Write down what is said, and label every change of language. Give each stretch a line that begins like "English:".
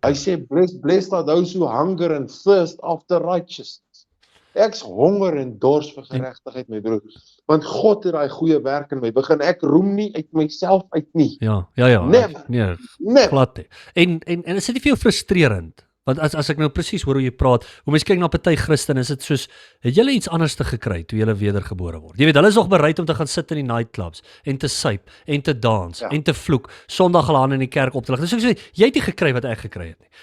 Afrikaans: Hy sê,
English: blessed are those who hunger and thirst after righteousness.
Afrikaans: Ek's honger en dors vir geregtigheid, my broer. Want God het daai goeie werk in my begin. Ek roem nie uit myself uit nie. Ja.
English: Never.
Afrikaans: Nee, glad nie. En is dit nie vir jou frustrerend? Want as ek nou presies hoor hoe jy praat, hoe mens kyk na party Christene, is dit soos, het julle iets anders te gekry toe julle wedergebore word? Jy weet, hulle is nog bereid om te gaan sit in die nightclubs, en te suip, en te dans, en te vloek, Sondag hulle in die kerk op te lig. Dus ek sê, jy het nie gekry wat ek gekry het nie.